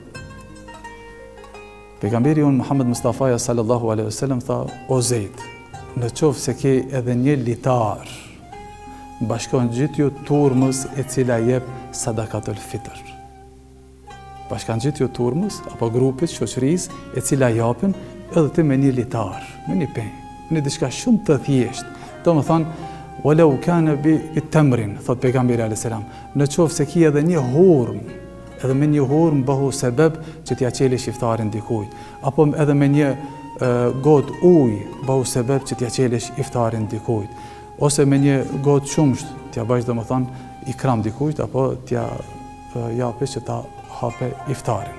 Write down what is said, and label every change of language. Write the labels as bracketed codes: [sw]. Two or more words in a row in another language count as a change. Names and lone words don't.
[sq] Pejgamberi jon Muhammed Mustafa [ar] صلى الله عليه وسلم [sq] tha, o Zed, në qoftë se ke edhe një litar, bashkon gjithë ju turmës e cila jep [ar] صدقة الفطر. [sq] Bashkan gjithë ju turmës apo grupit, shoqërisë e cila japin, edhe ti me një litar, me një penjë, me një diçka shumë të thjeshtë. Domethënë, [ar] ولو كان بتمر, [sq] thot pejgamberi [ar] عليه السلام, [sq] në qoftë se ki edhe një hurmë, edhe me një hurmë bëhu sebeb që t'ja qelesh iftarin dikujt, apo edhe me një gotë ujë bëhu sebeb që t'ja qelesh iftarin dikujt, ose me një gotë qumsht t'ja bësh domethënë ikram dikujt, apo t'ja japësh që ta hape iftarin.